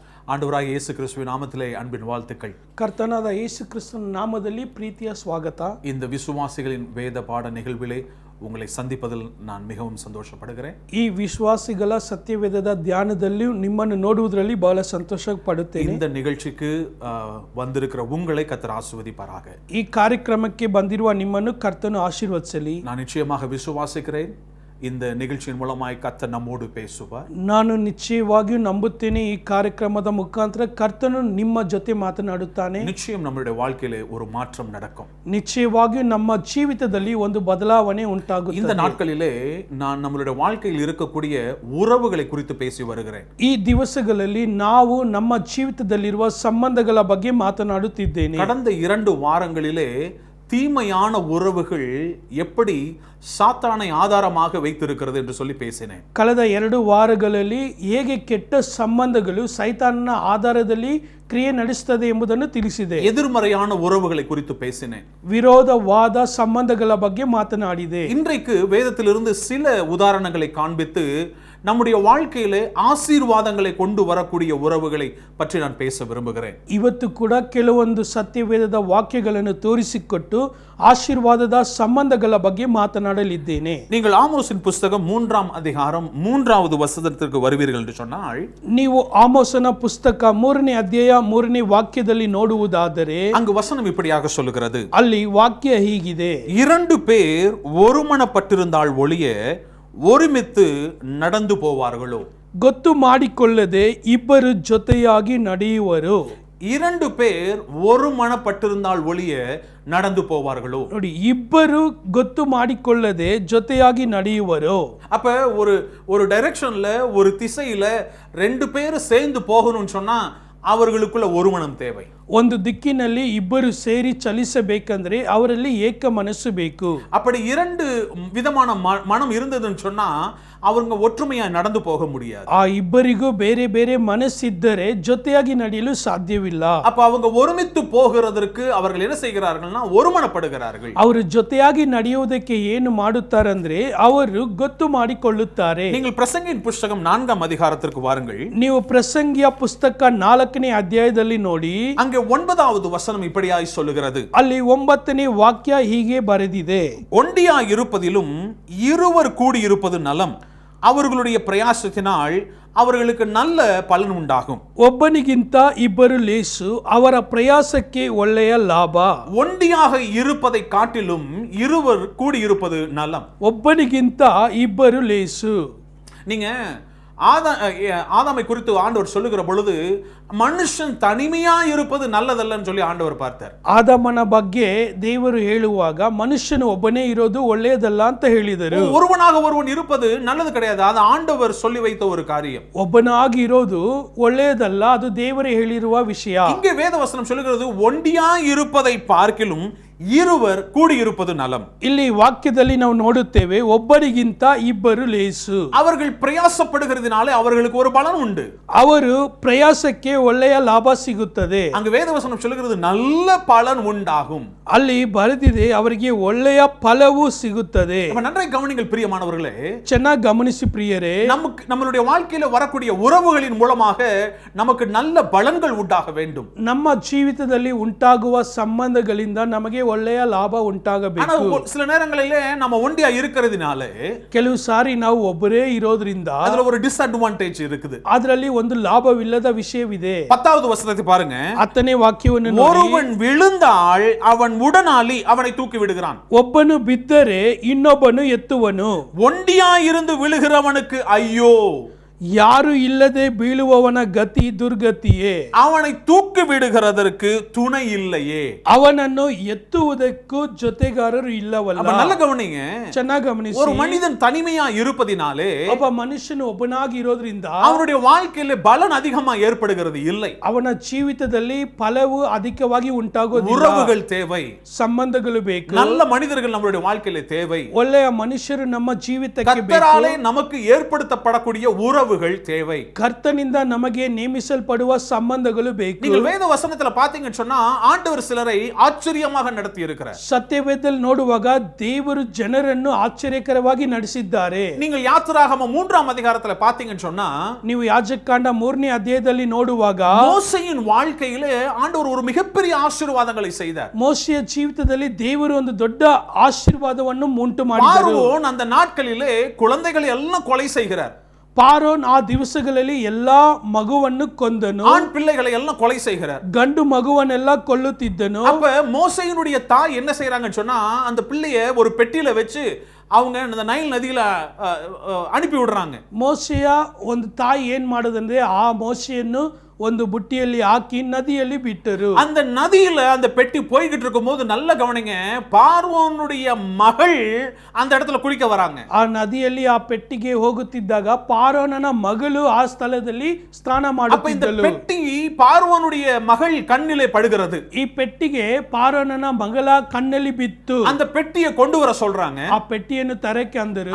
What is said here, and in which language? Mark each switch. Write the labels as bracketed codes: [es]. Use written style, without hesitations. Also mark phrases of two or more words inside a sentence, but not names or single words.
[ta] ஆண்டவராகிய இயேசு கிறிஸ்துவின் நாமத்திலே அன்பின் வாழ்த்துக்கள். [kn] ಕರ್ತನಾದ ಯೇಸು ಕ್ರಿಸ್ತನ ನಾಮದಲ್ಲಿ ಪ್ರೀತಿಯ ಸ್ವಾಗತ. [ta] இந்த விசுவாசிகளின் வேத பாட நிகழ்விலே உங்களை சந்திப்பதில் நான் மிகவும் சந்தோஷப்படுகிறேன். [kn] ಈ ವಿಶ್ವಾಸಿಗಳ ಸತ್ಯವೇದದ ಧ್ಯಾನದಲ್ಲಿ ನಿಮ್ಮನ್ನು ನೋಡುವುದರಲ್ಲಿ ಬಹಳ ಸಂತೋಷ ಪಡುತ್ತೇನೆ. [ta] இந்த நிகழ்ச்சிக்கு வந்திருக்கிற உங்களை கர்த்தர் ஆசீர்வதிப்பாராக. [kn] ಈ ಕಾರ್ಯಕ್ರಮಕ್ಕೆ ಬಂದಿರುವ ನಿಮ್ಮನ್ನು ಕರ್ತನು ಆಶೀರ್ವದಿಸಲಿ. [ta] நான் நிச்சயமாக விசுவாசிக்கிறேன் இந்த நிகழ்ச்சியின் மூலமாய் கர்த்தர் நம்மோடு பேசுவார். [kn] ನಾನು ನಿಶ್ಚಯವಾಗಿಯೂ ನಂಬುತ್ತೇನೆ ಈ ಕಾರ್ಯಕ್ರಮದ ಮುಖಾಂತರ ಕರ್ತನು ನಿಮ್ಮ ಜೊತೆ ಮಾತನಾಡುತ್ತಾನೆ. [ta] நிச்சயம் நம்மளுடைய வாழ்க்கையிலே ஒரு மாற்றம் நடக்கும். [kn] ನಿಶ್ಚಯವಾಗಿಯೂ ನಮ್ಮ ಜೀವಿತದಲ್ಲಿ ಒಂದು ಬದಲಾವಣೆ ಉಂಟಾಗುತ್ತದೆ. [ta] இந்த நாட்களிலே நான் நம்மளுடைய வாழ்க்கையில் இருக்கக்கூடிய உறவுகளை குறித்து பேசி வருகிறேன். [kn] ಈ ದಿವಸಗಳಲ್ಲಿ ನಾವು ನಮ್ಮ ಜೀವಿತದಲ್ಲಿರುವ ಸಂಬಂಧಗಳ ಬಗ್ಗೆ ಮಾತನಾಡುತ್ತಿದ್ದೇನೆ. [ta] கடந்த 2 வாரங்களிலே தீமையான உறவுகள் எப்படி சாத்தானை ஆதாரமாக வைத்திருக்கிறது என்று சொல்லி பேசினேன். [kn] ಕಳೆದ 2 ವಾರಗಳಲ್ಲಿ ಹೇಗೆ ಕೆಟ್ಟ ಸಂಬಂಧಗಳು ಸೈತಾನನ ಆಧಾರದಲ್ಲಿ ಕ್ರಿಯೆ ನಡೆಸುತ್ತದೆ ಎಂಬುದನ್ನು ತಿಳಿಸಿದೆ. [ta] எதிர்மறையான உறவுகளை குறித்து பேசினேன். [kn] ವಿರೋಧವಾದ ಸಂಬಂಧಗಳ ಬಗ್ಗೆ ಮಾತನಾಡಿದೆ. [ta] இன்றைக்கு வேதத்திலிருந்து சில உதாரணங்களை காண்பித்து நம்முடைய வாழ்க்கையிலே ஆசீர்வாதங்களை கொண்டு வரக்கூடிய உறவுகளை பற்றி நான் பேச விரும்புகிறேன். [kn] ಇವತ್ತು ಕೂಡ ಕೆಲವೊಂದು ಸತ್ಯವೇದದ ವಾಕ್ಯಗಳನ್ನು ತೋರಿಸಿಕೊಟ್ಟು ಆಶೀರ್ವಾದದ ಸಂಬಂಧಗಳ ಬಗ್ಗೆ ಮಾತನಾಡಲಿದ್ದೇನೆ. [ta] நீங்கள் ஆமோஸின் புத்தகம் 3ஆம் அதிகாரம் 3வது வசனத்திற்கு வருவீர்கள் என்று சொன்னால், [kn] ನೀವು ಆಮೋಸನ ಪುಸ್ತಕ 3ನೇ ಅಧ್ಯಾಯ 3ನೇ ವಾಕ್ಯದಲ್ಲಿ ನೋಡುವುದಾದರೆ [ta] அங்கு வசனம் இப்படியாக சொல்லுகிறது. [kn] ಅಲ್ಲಿ ವಾಕ್ಯ ಹೀಗಿದೆ: [ta] 2 பேர் ஒருமனப்பட்டிருந்தால் ஒழிய ஒருமித்து நடந்து போவார்களோ. [kn] ಗೊತ್ತು ಮಾಡಿಕೊಳ್ಳದೆ ಇಬ್ಬರು ಜೊತೆಯಾಗಿ ನಡೆಯುವರು. [ta] 2 பேர் ஒருமனப்பட்டிருந்தால் ஒழிய நடந்து போவார்களோ. [kn] ನೋಡಿ, ಇಬ್ಬರು ಗೊತ್ತು ಮಾಡಿಕೊಳ್ಳದೆ ಜೊತೆಯಾಗಿ ನಡೆಯುವರು. [ta] அப்ப ஒரு டைரக்ஷன்ல ஒரு திசையில 2 பேர் சேர்ந்து போகணும்னு சொன்னா அவர்களுக்குள்ள ஒரு மனம் தேவை. [kn] ಒಂದು ದಿಕ್ಕಿನಲ್ಲಿ ಇಬ್ಬರು ಸೇರಿ ಚಲಿಸಬೇಕಂದ್ರೆ ಅವರಲ್ಲಿ ಏಕ ಮನಸ್ಸು ಬೇಕು. [ta] அப்படி 2 விதமான மனம் இருந்ததுன்னு சொன்னா அவங்க ஒற்றுமையா நடந்து போக முடியாது. [kn] ಆ ಇಬ್ಬರಿಗೂ ಬೇರೆ ಬೇರೆ ಮನಸ್ಸಿದ್ದರೆ ಜೊತೆಯಾಗಿ ನಡೆಯಲು ಸಾಧ್ಯವಿಲ್ಲ. [ta] அப்ப அவங்க ஒருமித்து போகிறதற்கு அவர்கள் என்ன செய்கிறார்கள்னா ஒருமனப்படுகிறார்கள். [kn] ಅವರು ಜೊತೆಯಾಗಿ ನಡೆಯುವುದಕ್ಕೆ ಏನು ಮಾಡುತ್ತಾರಂದ್ರೆ ಅವರು ಗೊತ್ತು ಮಾಡಿಕೊಳ್ಳುತ್ತಾರೆ. [ta] நீங்கள் பிரசங்கியின் புத்தகம் 4ஆம் அதிகாரத்திற்கு வாருங்கள். [kn] ನೀವು ಪ್ರಸಂಗಿಯ ಪುಸ್ತಕ 4ನೇ ಅಧ್ಯಾಯದಲ್ಲಿ ನೋಡಿ, [ta] அங்கே 9வது வசனம் இப்படியாய் சொல்லுகிறது. [kn] ಅಲ್ಲಿ 9ನೇ ವಾಕ್ಯ ಹೀಗೆ ಬರೆದಿದೆ: [ta] ஒண்டியா இருப்பதிலும் இருவர் கூடி இருப்பது நலம், அவர்களுடைய பிரயாசத்தினால் அவர்களுக்கு நல்ல பலன் உண்டாகும். [kn] ಒಬ್ಬನಿಗಿಂತ ಇಬ್ಬರು ಲೇಸು, ಅವರ ಪ್ರಯಾಸಕ್ಕೆ ಒಳ್ಳೆಯ ಲಾಭ. [ta] ஒண்டியாக இருப்பதை காட்டிலும் இருவர் கூடி இருப்பது நலம். [kn] ಒಬ್ಬನಿಗಿಂತ ಇಬ್ಬರು ಲೇಸು. [ta] நீங்க ஆதாமை குறித்து ஆண்டவர் சொல்லுகிற பொழுது மனுஷன் தனிமையா இருப்பது நல்லதல்லன்னு சொல்லி ஆண்டவர் பார்த்தார். [kn] ಆದಾಮನ ಬಗ್ಗೆ ದೇವರು ಹೇಳುವಾಗ ಮನುಷ್ಯನು ಒಬ್ಬನೇ ಇರೋದು ಒಳ್ಳೆಯದಲ್ಲ ಅಂತ ಹೇಳಿದರು. [ta] ஒருவனாக ஒருவன் இருப்பது நல்லது கிடையாது, அது ஆண்டவர் சொல்லி வைத்த ஒரு காரியம். [kn] ಒಬ್ಬನಾಗಿ ಇರೋದು ಒಳ್ಳೆಯದಲ್ಲ, ಅದು ದೇವರೇ ಹೇಳಿರುವ ವಿಷಯ. [ta] இங்கே வேதவசனம் சொல்லுகிறது ஒண்டியா இருப்பதை பார்க்கிலும் இருவர் கூடி இருப்பது நலம். [kn] ಇಲ್ಲಿ ವಾಕ್ಯದಲ್ಲಿ ನಾವು ನೋಡುತ್ತೇವೆ, ಒಬ್ಬರಿಗಿಂತ ಇಬ್ಬರು ಲೇಸು. [ta] அவர்கள் பிரயாசப்படுகிறதுனாலே அவர்களுக்கு ஒரு பலன் உண்டு. [kn] ಅವರು ಪ್ರಯಾಸಕ್ಕೆ ಒಳ್ಳೆಯ ಲಾಭ ಸಿಗುತ್ತದೆ. [ta] அங்க வேதவசனம் சொல்லுகிறது நல்ல பலன் உண்டாகும். [kn] ಅಲ್ಲಿ ಬರೆದಿದೆ, ಅವರಿಗೆ ಒಳ್ಳೆಯ ಫಲವೂ ಸಿಗುತ್ತದೆ. [ta] நன்றாய் கவனிங்கள் பிரியமானவர்களே, [kn] ಚೆನ್ನಾಗಿ ಗಮನಿಸಿ ಪ್ರಿಯರೇ, [ta] நம்மளுடைய வாழ்க்கையில வரக்கூடிய உறவுகளின் மூலமாக நமக்கு நல்ல பலன்கள் உண்டாக வேண்டும். [kn] ನಮ್ಮ ಜೀವಿತದಲ್ಲಿ ಉಂಟಾಗುವ ಸಂಬಂಧಗಳಿಂದ ನಮಗೆ ಒಳ್ಳೆಯ ಲಾಭ ಉಂಟಾಗಬೇಕು. [ta] சில நேரங்களிலே நம்ம ஒண்டியா இருக்கிறதுனால [kn] ಕೆಲವು ಸಾರಿ ನಾವು ಒಬ್ಬರೇ ಇರೋದ್ರಿಂದ [ta] அதுல ஒரு டிஸ்அட்வான்டேஜ் இருக்குது. [kn] ಅದರಲ್ಲಿ ಒಂದು ಲಾಭವಿಲ್ಲದ ವಿಷಯವಿದೆ. [ta] 10வது வசனத்தை பாருங்க. [kn] 10ನೇ ವಾಕ್ಯವನ್ನು ನೋಡಿ, [ta] ஒருவன் விழுந்தால் அவன் உடனாளி அவனை தூக்கி விடுகிறான். [kn] ಒಬ್ಬನು ಬಿದ್ದರೆ ಇನ್ನೊಬ್ಬನು ಎತ್ತುವನು. [ta] ஒண்டியா இருந்து விழுகிறவனுக்கு ஐயோ, [kn] ಯಾರು ಇಲ್ಲದೆ ಬೀಳುವವನ ಗತಿ ದುರ್ಗತಿಯೇ. [ta] அவனை தூக்கி விடுகிறதற்கு துணை இல்லையே. [kn] ಅವನನ್ನು ಎತ್ತುವುದಕ್ಕೂ ಜೊತೆಗಾರರು ಇಲ್ಲವಲ್ಲ. [ta] நல்ல கவனிங்க, [kn] ಚೆನ್ನಾಗಿ ಗಮನಿಸಿ. [ta] ஒரு மனிதன் தனிமையா இருப்பதினாலே [kn] ಒಬ್ಬ ಮನುಷ್ಯನು ಒಬ್ಬನಾಗಿ ಇರೋದ್ರಿಂದ [ta] அவனுடைய வாழ்க்கையில பலன் அதிகமா ஏற்படுகிறது இல்லை. [kn] ಅವನ ಜೀವಿತದಲ್ಲಿ ಫಲವು ಅಧಿಕವಾಗಿ ಉಂಟಾಗೋದಿಲ್ಲ. [ta] உறவுகள் தேவை, [kn] ಸಂಬಂಧಗಳು ಬೇಕು. [ta] நல்ல மனிதர்கள் நம்மளுடைய வாழ்க்கையில தேவை. [kn] ಒಳ್ಳೆಯ ಮನುಷ್ಯರು ನಮ್ಮ ಜೀವಿತಕ್ಕೆ ಬೇಕು. [ta] கர்த்தராலே நமக்கு ஏற்படுத்தப்படக்கூடிய உறவு உறவுகள் தேவை. [kn] ಕರ್ತನಿಂದ ನಮಗೆ ನೇಮಿಸಲ್ಪಡುವ ಸಂಬಂಧಗಳು ಬೇಕು. [ta] நீங்கள் வேத வசனத்துல பாத்தீங்கன்னு சொன்னா ஆண்டவர் சிலரை ஆச்சரியமாக நடத்தி இருக்கிறார். [kn] ಸತ್ಯವೇದದಲ್ಲಿ ನೋಡುವಾಗ ದೇವರು ಜನರನ್ನು ಆಶ್ಚರ್ಯಕರವಾಗಿ ನಡೆಸಿದ್ದಾರೆ. [ta] நீங்கள் யாத்திராகம 3ஆம் அதிகாரத்துல பாத்தீங்கன்னு சொன்னா [kn] ನೀವು ಯಾಜಕಕಾಂಡ 3ನೇ ಅಧ್ಯಾಯದಲ್ಲಿ ನೋಡುವಾಗ [ta] மோசேயின் வாழ்க்கையிலே ஆண்டவர் ஒரு மிகப்பெரிய ஆசீர்வாதங்களை செய்தார். [kn] ಮೋಶೆಯ ಜೀವಿತದಲ್ಲಿ ದೇವರು ಒಂದು ದೊಡ್ಡ ಆಶೀರ್ವಾದವನ್ನು ಉಂಟು ಮಾಡಿದರು. [ta] பார்வோன் அந்த நாட்களிலே குழந்தைகளை எல்லாம் கொலை செய்கிறார். [kn] ಪಾರೋನ್ ಆ ದಿವಸಗಳಲ್ಲಿ ಎಲ್ಲಾ ಮಗುವನ್ನು ಕೊಂದನು. [ta] ஆண் பிள்ளைகளை எல்லாம் கொலை செய்கிறார். [kn] ಗಂಡು ಮಗುವನ್ನೆಲ್ಲ ಕೊಲ್ಲುತ್ತಿದ್ದನು. [ta] அப்ப மோசேயினுடைய தாய் என்ன செய்றாங்கன்னு சொன்னா அந்த பிள்ளைய ஒரு பெட்டியில வச்சு அவங்க அந்த நைல் நதியில அனுப்பி விடுறாங்க. [kn] ಮೋಶೆಯ ಒಂದು ತಾಯಿ ಏನ್ ಮಾಡೋದಂದ್ರೆ ಆ ಮೋಶೆಯನ್ನು ಒಂದು ಬುಟ್ಟಿಯಲ್ಲಿ ಹಾಕಿ ನದಿಯಲ್ಲಿ ಬಿಟ್ಟರು. [ta] அந்த நதியில அந்த பெட்டி போய்கிட்டு இருக்கும்போது நல்ல கவனிங்க, பார்வோனுடைய மகள் அந்த இடத்துல குளிக்க வராங்க. [kn] ಆ ನದಿಯಲ್ಲಿ ಆ ಪೆಟ್ಟಿಗೆ ಹೋಗುತ್ತಿದ್ದಾಗ ಪಾರೋನನ ಮಗಳು ಆ ಸ್ಥಳದಲ್ಲಿ ಸ್ನಾನ [ta] அப்ப இந்த [kn] ಮಾಡುತ್ತಿದ್ದಳು. [ta] பெட்டி பார்வோனுடைய மகள் கண்ணிலே படுகிறது. [kn] ಈ ಪೆಟ್ಟಿಗೆ ಪಾರೋನನ ಮಗಳ ಕಣ್ಣಲ್ಲಿ ಬಿತ್ತು. [ta] அந்த பெட்டியை கொண்டு வர சொல்றாங்க. [kn] ಆ ಪೆಟ್ಟಿಯನ್ನು ತರಕ್ಕೆ ಅಂದರು.